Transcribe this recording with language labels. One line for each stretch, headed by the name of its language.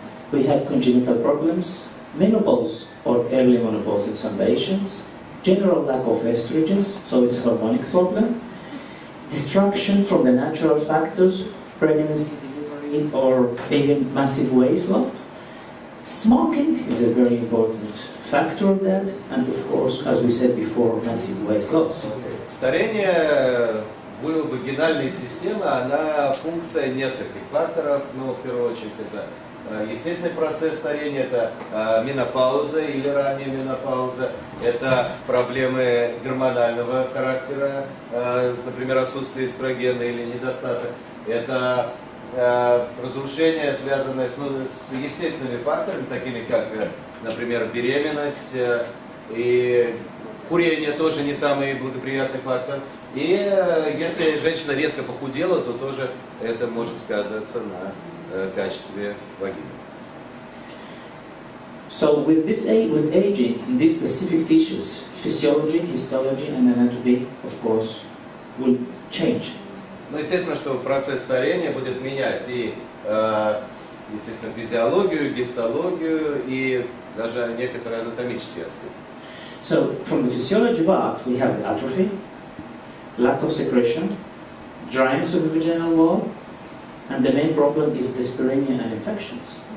English: We have congenital problems, menopause or early menopause in some patients, general lack of estrogens, so it's a hormonic problem, distraction from the natural factors, pregnancy, delivery, or even massive weight loss. Smoking is a very important factor of that, and of course, as we said before, massive weight loss.
Russian: Старение вагинальной системы, она функция нескольких факторов, но в первую очередь это естественный процесс старения, это менопауза или ранняя менопауза, это проблемы гормонального характера, например, отсутствие эстрогена или недостаток, это разрушение, связанное с естественными факторами, такими как, например, беременность, и курение тоже не самый благоприятный фактор. И если женщина резко похудела, то тоже это может сказаться на качестве вагины.
English: So with aging in these specific tissues, physiology, histology and anatomy, of course, will change.
Russian: Но естественно, что процесс старения будет менять и, естественно, физиологию, гистологию и даже некоторые анатомические аспекты.
English: So from the physiology part, we have atrophy, lack of secretion, dryness of the vaginal wall, and the main problem is dyspareunia and infections.